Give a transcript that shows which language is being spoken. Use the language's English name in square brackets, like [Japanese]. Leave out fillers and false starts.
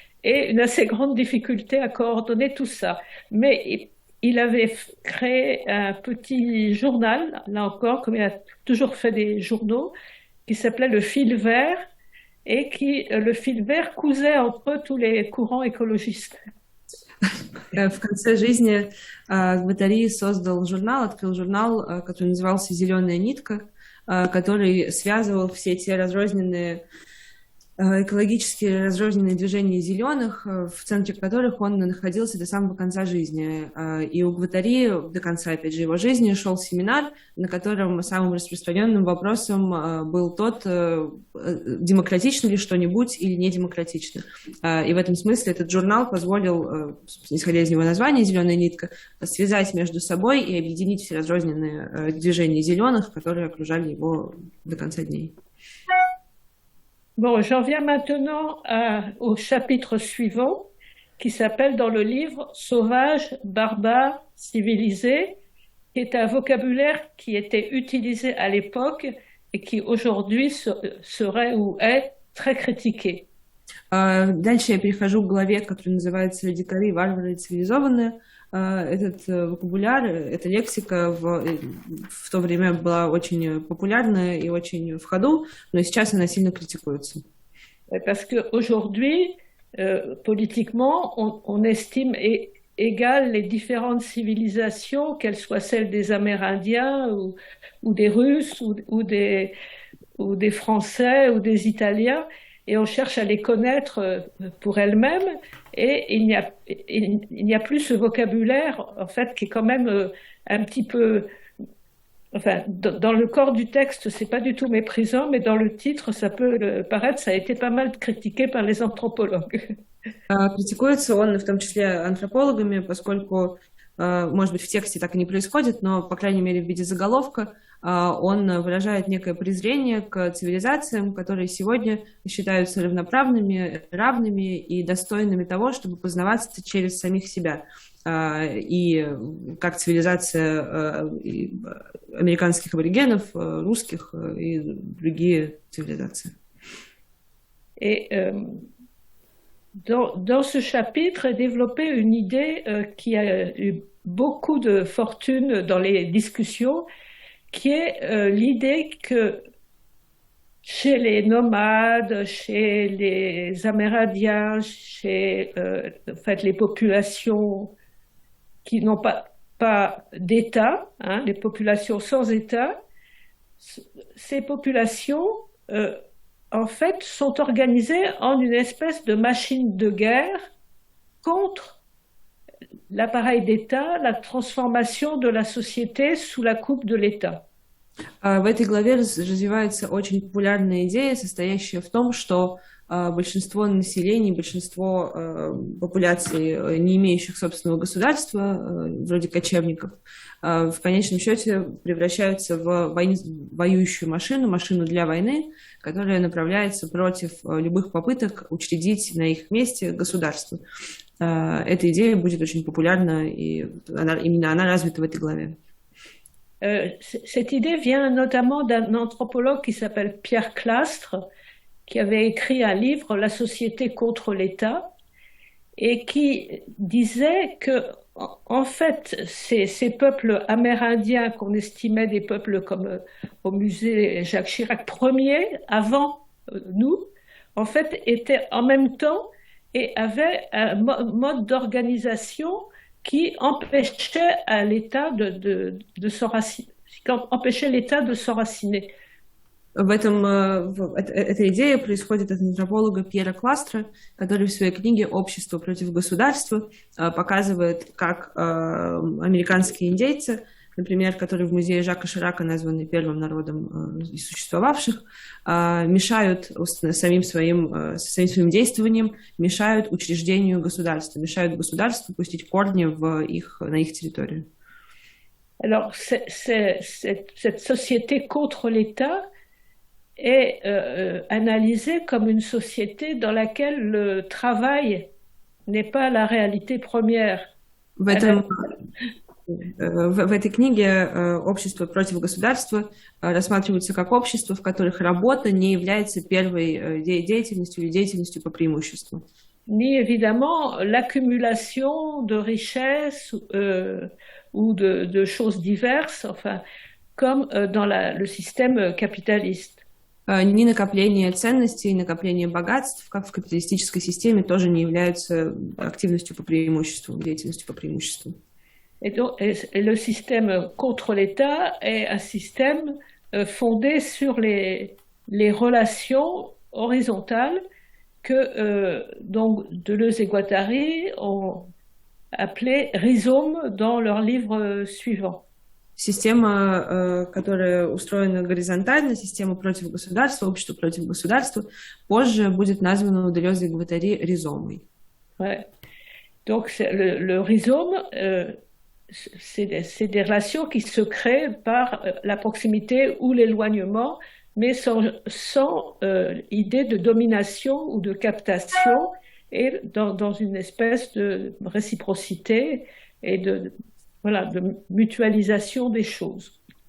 [French] Et une assez grande difficulté à coordonner tout ça. Mais il avait créé un petit journal, là encore, comme il a toujours fait des journaux, qui s'appelait Le Fil Vert, et le fil vert cousait entre tous les courants écologistes. [Russian] В конце жизни Гваттари открыл журнал, который назывался «Зеленая нитка», который связывал все те разрозненные экологически разрозненные движения зеленых, в центре которых он находился до самого конца жизни. И у Гваттари до конца, опять же, его жизни шел семинар, на котором самым распространенным вопросом был тот, демократично ли что-нибудь или не демократично. И в этом смысле этот журнал позволил, исходя из него названия «Зеленая нитка», связать между собой и объединить все разрозненные движения зеленых, которые окружали его до конца дней. [French] Bon, j'en viens maintenant au chapitre suivant, qui s'appelle dans le livre « Sauvage, barbare, civilisé », qui est un vocabulaire qui était utilisé à l'époque et qui aujourd'hui serait ou est très critiqué. [Russian] Дальше я перехожу к главе, которая называется «Дикари, варвары и цивилизованные». Этот вокабуляр, эта лексика в то время была очень популярна и очень в ходу, но сейчас она сильно критикуется. [French] Parce qu'aujourd'hui, politiquement, on estime égales les différentes civilisations, qu'elles soient celles des Amérindiens ou des Russes ou des Français ou des Italiens. et on cherche à les connaître pour elles-mêmes, et il n'y a plus ce vocabulaire, en fait, qui est quand même un petit peu... Enfin, dans le corps du texte, c'est pas du tout méprisant, mais dans le titre, ça peut paraître, ça a été pas mal critiqué par les anthropologues. [Russian] Критикуется он в том числе антропологами, поскольку, может быть, в тексте так и не происходит, но, по крайней мере, в виде заголовка он выражает некое презрение к цивилизациям, которые сегодня считаются равноправными, равными и достойными того, чтобы познаваться через самих себя. И как цивилизация американских аборигенов, русских и другие цивилизации. [French] Et dans ce chapitre est développée une idée qui a eu beaucoup de fortune dans les discussions, qui est l'idée que chez les nomades, chez les Amérindiens, chez en fait, les populations qui n'ont pas d'État, hein, les populations sans État, ces populations en fait, sont organisées en une espèce de machine de guerre contre l'appareil d'État, la transformation de la société sous la coupe de l'État. [Russian] В этой главе развивается очень популярная идея, состоящая в том, что большинство населения, большинство популяций, не имеющих собственного государства, вроде кочевников, в конечном счете превращаются в воюющую машину, машину для войны, которая направляется против любых попыток учредить на их месте государство. Эта идея будет очень популярна, и именно она развита в этой главе. [French] Cette idée vient notamment d'un anthropologue qui s'appelle Pierre Clastres, qui avait écrit un livre, La société contre l'État, et qui disait que, en fait, ces peuples amérindiens qu'on estimait des peuples comme au musée Jacques Chirac Ier, avant nous, en fait, étaient en même temps et avaient un mode d'organisation qui empêchait à l'État de s'enraciner, empêchait l'État de s'enraciner. [Russian] Эта идея происходит от антрополога Пьера Кластра, который в своей книге «Общество против государства» показывает, как американские индейцы, например, которые в музее Жака Ширака названы первым народом из существовавших, мешают самим своим действованием, мешают учреждению государства, мешают государству пустить корни на их территорию. [French] Alors, cette société contre l'État est analysée comme une société dans laquelle le travail n'est pas la réalité première. [Russian] В этой книге «Общество против государства» рассматривается как общество, в которых работа не является первой деятельностью или деятельностью по преимуществу. [French] Ni évidemment l'accumulation de richesses ou de choses diverses, enfin, comme dans le système capitaliste. [Russian] Ни накопление ценностей, ни накопление богатств, как в капиталистической системе, тоже не являются активностью по преимуществу, деятельностью по преимуществу. [French] Et le système contre l'État est un système fondé sur les relations horizontales que donc Deleuze et Guattari ont appelé rhizome dans leur livre suivant. [Russian] Система, которая устроена горизонтально, система против государства, общество против государства, позже будет названа у Делеза и Гваттари рhizomой. [French] Ouais. Donc le rhizome, c'est des relations qui se créent par la proximité ou l'éloignement, mais sans idée de domination ou de captation, et dans une espèce de réciprocité et de mutualisation des choses.